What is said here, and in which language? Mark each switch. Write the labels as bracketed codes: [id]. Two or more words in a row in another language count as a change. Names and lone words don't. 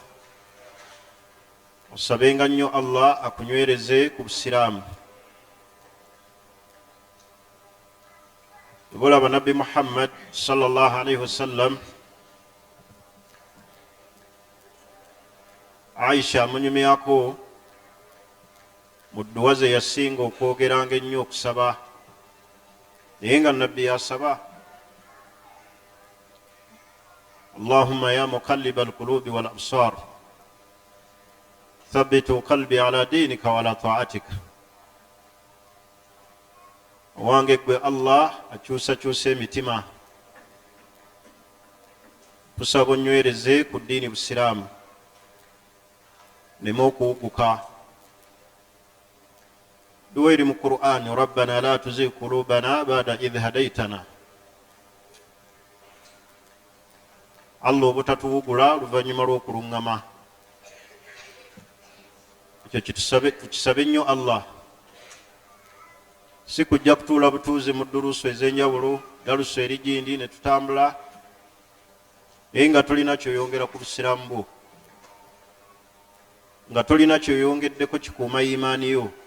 [lg] Osabenga nnyo Allah akunywereze ku busiraamu. Olaba Nabbi Muhammad [ar] صلى الله عليه وسلم, [lg] Aisha amunyumyako mu dduwa ze yasinga okwogeranga ennyo okusaba, naye nga Nabbi yasaba, [ar] اللهم يا مقلب القلوب والأبصار ثبت قلبي على دينك وعلى طاعتك. [lg] Owange gwe Allah akyusakyusa emitima, tusaba onywereze ku ddiini busiraamu, neme okuwuguka. Duwa eri mu Qur'an, [ar] ربنا لا تزغ قلوبنا بعد إذ هديتنا. [lg] Allah obutatuwugula luvannyuma lw'okuluŋŋama. Ekyo tukisabe nnyo Allah, si kujja kutuula butuuzi mu durusu ez'enjawulo, darusu eri gindi ne tutambula, naye nga tolina kyoyongera ku busiraamu bwo, nga tolina kyoyongeddeko kikuuma imaani yo.